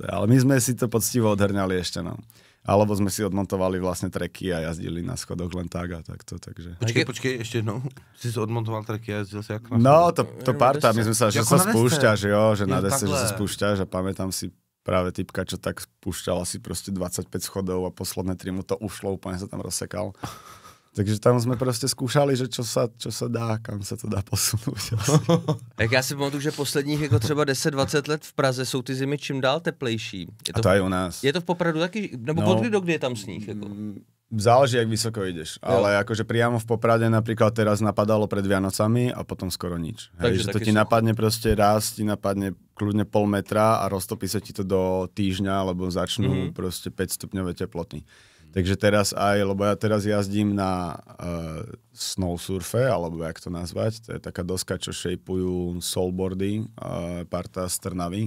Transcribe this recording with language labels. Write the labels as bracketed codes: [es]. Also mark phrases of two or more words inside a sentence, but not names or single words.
[sk] Ale my sme si to poctivo odhrňali ešte, no. Alebo sme si odmontovali vlastne treky a jazdili na schodoch len tak a takto, takže... [cs] Počkej, ešte jednou. [sk] Si odmontoval treky a jazdil si jak na No, to parta, my sme sa, že [cs] Jako [sk] sa [cs] na desce. [sk] spúšťaš, jo, že [cs] na desce, [sk] že [cs] takhle. [sk] sa spúšťaš a pamätám si práve typka, čo tak spúšťal asi proste 25 schodov a posledné 3 mu to ušlo, úplne sa tam rozsekal. [cs] Takže tam jsme prostě zkoušeli, že [sk] čo sa dá, [cs] kam se to dá posunout. Jak já si pamatuju, že posledních jako třeba 10-20 let v Praze jsou ty zimy čím dál teplejší. Je [sk] A to aj u nás. [cs] Je to v Popradu taky, nebo [sk] No. [cs] od kdy do kdy je tam sníh? Jako? [sk] Záleží, jak vysoko ideš. Ale akože priamo v Poprade napríklad teraz napadalo pred Vianocami a potom skoro nič. Hej, že to [cs] taky [sk] ti [cs] sucho. [sk] napadne proste raz, ti napadne kľudne pol metra a roztopí sa ti to do týždňa, lebo začnú proste 5 stupňové teploty. Takže teraz aj, lebo ja teraz jazdím na snowsurfe, alebo jak to nazvať, to je taká doska, čo šejpujú soulboardy, parta z Trnavy.